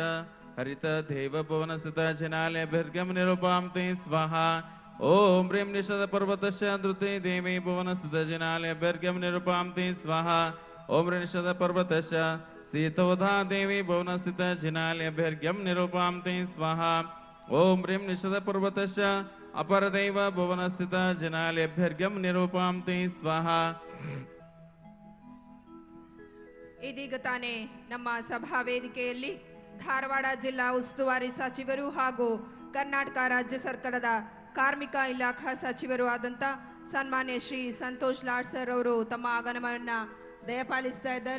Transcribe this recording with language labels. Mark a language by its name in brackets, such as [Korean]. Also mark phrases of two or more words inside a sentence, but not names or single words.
[Sanskrit] हरित देव भुवनस्थित जनालयभ्यर्घ्यं निरूपामि ते स्वाहा ओम ह्रीं निषद पर्वतस्य धृते देवी भुवनस्थित जनालयभ्यर्घ्यं निरूपामि ते स्वाहा ओम ह्रीं निषद पर्वतस्य सीतोधा देवी भुवनस्थित जनालयभ्यर्घ्यं निरूपामि ते स्वाहा ओम ह्रीं निषद पर्वतस्य अपरदेव भुवनस्थित जनालयभ्यर्घ्यं निरूपामि ते स्वाहा [Kannada] ಇದೀಗ ತಾನೇ ನಮ್ಮ ಸಭಾ ವೇದಿಕೆಯಲ್ಲಿ ಧಾರವಾಡ ಜಿಲ್ಲಾ ಉಸ್ತುವಾರಿ ಸಚಿವರು ಹಾಗೂ ಕರ್ನಾಟಕ ರಾಜ್ಯ ಸರ್ಕಾರದ ಕಾರ್ಮಿಕ ಇಲಾಖಾ ಸಚಿವರು ಆದಂಥ ಸನ್ಮಾನ್ಯ ಶ್ರೀ ಸಂತೋಷ್ ಲಾಡ್ ಸರ್ ಅವರು ತಮ್ಮ ಆಗಮನವನ್ನು ದಯಪಾಲಿಸ್ತಾ ಇದ್ದಾರೆ.